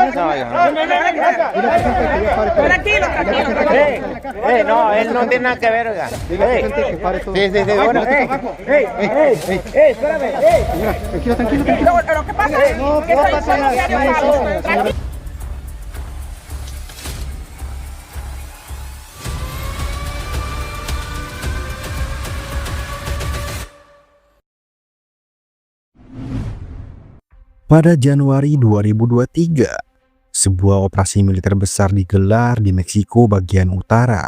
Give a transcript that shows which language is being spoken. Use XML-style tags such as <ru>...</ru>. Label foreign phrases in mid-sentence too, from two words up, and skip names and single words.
<es>Tranquilo. No, él no tiene nada que ver, oiga. Diga a la gente que pare todo. Sí, bueno. Espérame. Señora, tranquilo. ¿Pero qué pasa? No pasa nada.</es> <id>Pada Januari 2023, sebuah operasi militer besar digelar di Meksiko bagian utara.</id>